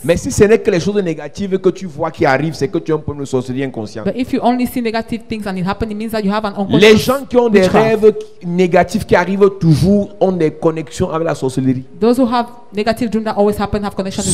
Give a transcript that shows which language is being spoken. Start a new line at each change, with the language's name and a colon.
French: Mais si ce n'est que les choses négatives que tu vois qui arrivent, c'est que tu as un problème de sorcellerie inconsciente.
English: But if you only see negative things and it happens, it means that you have an
French: Les
English: unconscious
French: gens qui ont des
English: witchcraft.
French: rêves négatifs qui arrivent toujours ont des connexions avec la sorcellerie.
English: Those who have negative dreams that always happen have connection with